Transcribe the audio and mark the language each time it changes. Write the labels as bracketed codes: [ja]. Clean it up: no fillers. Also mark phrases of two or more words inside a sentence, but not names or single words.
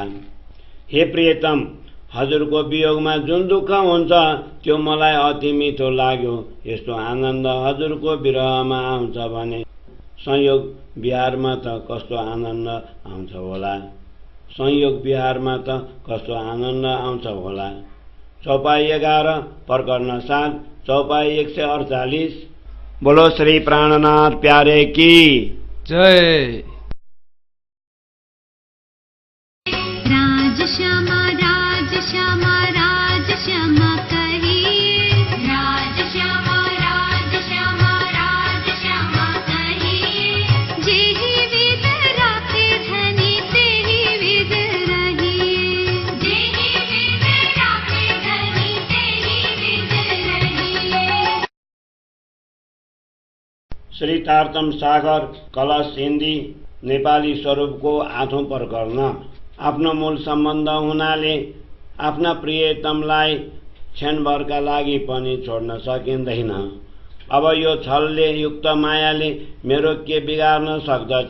[ne] हे प्रियतम, हजुरको वियोगमा जुन दुःख हुन्छ त्यो मलाई अति मिठो लाग्यो। यस्तो आनन्द हजुरको विरहमा आउँछ भने संयोग बिहारमा त कस्तो आनन्द आउँछ होला। संयोग बिहारमा त कस्तो आनन्द आउँछ होला। चौपाई 11 प्रकरण 7 चौपाई 148। [hi] बोलो श्री प्राणनाथ प्यारे की जय। राज श्यामा राज श्यामा राज श्यामा कहिए, राज श्यामा राज श्यामा राज श्यामा कहिए। जेहि विद राखे धनी तेहि विद रहिए, जेहि विद राखे धनी तेहि विद रहिए। [ne] श्री तारतम सागर कलश हिन्दी नेपाली स्वरूपको 8औं प्रकरण। आफ्नो मूल सम्बन्ध हुनाले आफ्ना प्रियतमलाई क्षणभरका लागि पनि छोड्न सकिँदैन। अब यो छलले युक्त मायाले मेरो के बिगार्न सक्दछ?